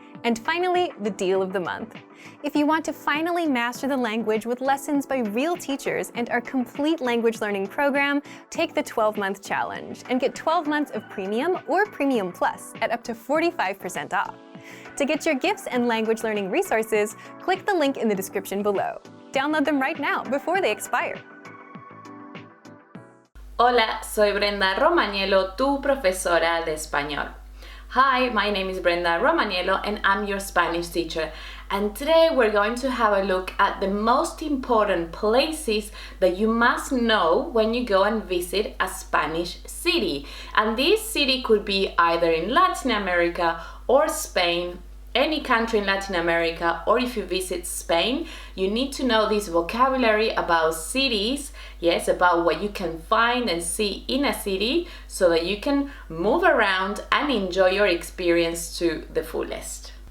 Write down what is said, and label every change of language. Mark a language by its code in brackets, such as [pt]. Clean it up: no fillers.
[en] And finally, the deal of the month. If you want to finally master the language with lessons by real teachers and our complete language learning program, take the 12-month challenge and get 12 months of Premium or Premium Plus at up to 45% off. To get your gifts and language learning resources, click the link in the description below. Download them right now before they expire. [es] Hola, soy Brenda Romaniello, tu profesora de español. [en] Hi, my name is Brenda Romaniello and I'm your Spanish teacher. And today we're going to have a look at the most important places that you must know when you go and visit a Spanish city. And this city could be either in Latin America or Spain, any country in Latin America, or if you visit Spain, you need to know this vocabulary about cities, yes, about what you can find and see in a city so that you can move around and enjoy your experience to the fullest.